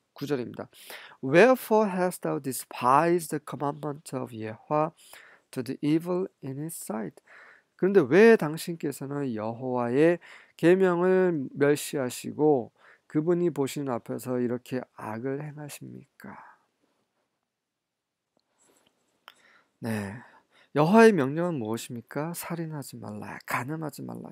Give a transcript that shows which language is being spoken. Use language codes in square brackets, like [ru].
[ko] 9절입니다. [en] Wherefore hast thou despised the commandment of Yahweh to the evil in his sight? [ko] 그런데 왜 당신께서는 여호와의 계명을 멸시하시고 그분이 보시는 앞에서 이렇게 악을 행하십니까? 네. 여호와의 명령은 무엇입니까? 살인하지 말라, 간음하지 말라.